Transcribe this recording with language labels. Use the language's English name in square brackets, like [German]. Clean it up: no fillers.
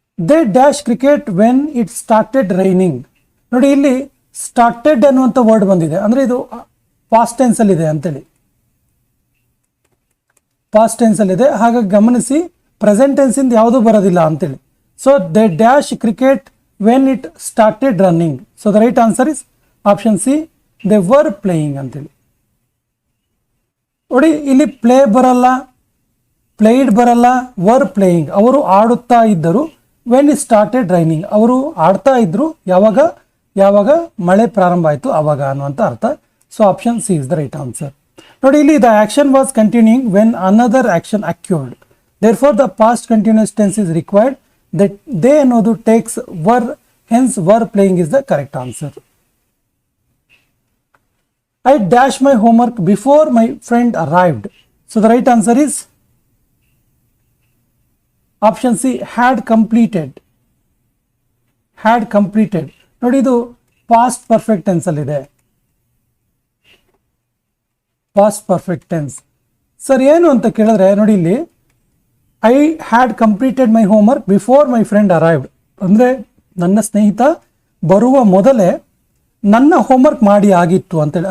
[English] They dash cricket when it started raining. [Kannada] ನೋಡಿ, ಇಲ್ಲಿ started ಅನ್ನುವಂಥ ವರ್ಡ್ ಬಂದಿದೆ, ಅಂದ್ರೆ ಇದು ಪಾಸ್ಟ್ ಟೆನ್ಸ್ ಅಲ್ಲಿ ಇದೆ ಅಂತೇಳಿ. ಪಾಸ್ಟ್ ಟೆನ್ಸ್ ಅಲ್ಲಿ ಇದೆ, ಹಾಗಾಗಿ ಗಮನಿಸಿ ಪ್ರೆಸೆಂಟ್ ಟೆನ್ಸ್ ಇಂದ ಯಾವುದೂ ಬರೋದಿಲ್ಲ ಅಂತೇಳಿ. [English] So they dash cricket when it started running. So the right answer is option C, they were playing ಅಂತೇಳಿ. [Kannada] ನೋಡಿ, ಇಲ್ಲಿ ಪ್ಲೇ ಬರಲ್ಲ, ಪ್ಲೇಡ್ ಬರಲ್ಲ, ವರ್ ಪ್ಲೇಯಿಂಗ್. ಅವರು ಆಡುತ್ತಾ ಇದ್ದರು. [English] when it started raining, [Kannada] ಅವರು ಆಡ್ತಾ ಇದ್ರು ಯಾವಾಗ ಯಾವಾಗ ಮಳೆ ಪ್ರಾರಂಭ ಆಯಿತು ಆವಾಗ ಅನ್ನುವಂಥ ಅರ್ಥ. [English] So option C is the right answer. [Kannada] ನೋಡಿ, ಇಲ್ಲಿ [English] The action was continuing when another action occurred. Therefore the past continuous tense is required. That they ಅನ್ನೋದು takes were, hence were playing is the correct answer. I dashed my homework before my friend arrived. So the right answer is option C, had completed. Had completed. [Kannada] ನೋಡಿ, ಇದು past perfect tense ಅಲ್ಲಿ ಇದೆ. [English] Past perfect tense. [Kannada] Sir ಏನು ಅಂತ ಕೇಳಿದ್ರೆ, ನೋಡಿ ಇಲ್ಲಿ [English] I had completed my homework before my friend arrived. [Kannada] ಅಂದರೆ ನನ್ನ ಸ್ನೇಹಿತ ಬರುವ ಮೊದಲೇ ನನ್ನ ಹೋಮ್ವರ್ಕ್ ಮಾಡಿ ಆಗಿತ್ತು ಅಂತೇಳಿ.